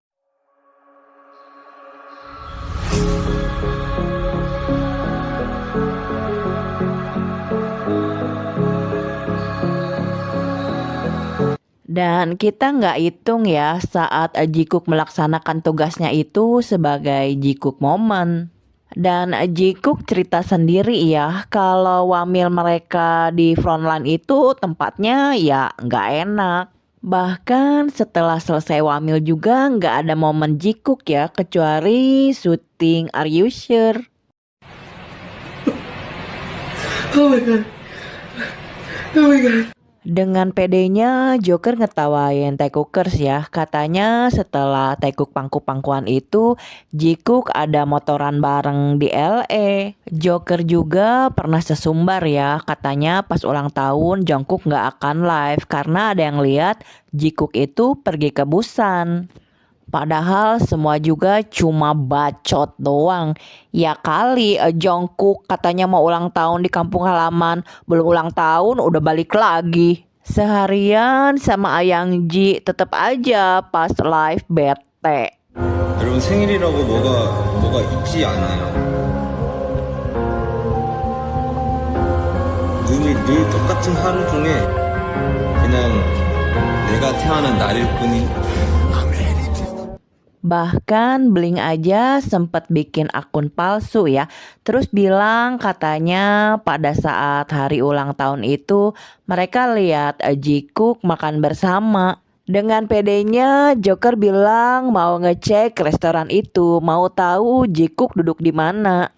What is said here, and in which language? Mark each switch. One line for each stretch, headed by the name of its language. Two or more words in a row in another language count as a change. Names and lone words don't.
Indonesian: Dan kita nggak hitung ya saat Jikook melaksanakan tugasnya itu sebagai Jikook moment. Dan Jikook cerita sendiri ya kalau wamil mereka di frontline itu tempatnya ya nggak enak. Bahkan setelah selesai wamil juga nggak ada momen Jikook ya kecuali syuting Are You Sure.
English: Oh my god. Oh my god.
Indonesian: Dengan pedenya Joker ngetawain Taekookers ya. Katanya setelah Taekook pangku-pangkuan itu Jikook ada motoran bareng di LA. Joker juga pernah sesumbar ya. Katanya pas ulang tahun Jungkook gak akan live karena ada yang lihat Jikook itu pergi ke Busan. Padahal semua juga cuma bacot doang. Ya kali Jungkook katanya mau ulang tahun di kampung halaman. Belum ulang tahun udah balik lagi. Seharian sama Ayang Ji tetep aja pas live bete.
Korean: 여러분 생일이라고 뭐가 있지 않아요. 늘 똑같은 하루 중에 그냥 내가 태어난 날일 뿐인.
Indonesian: Bahkan Blink aja sempet bikin akun palsu ya. Terus bilang katanya pada saat hari ulang tahun itu mereka lihat Jikook makan bersama. Dengan pedenya, Joker bilang mau ngecek restoran itu, mau tahu Jikook duduk di mana.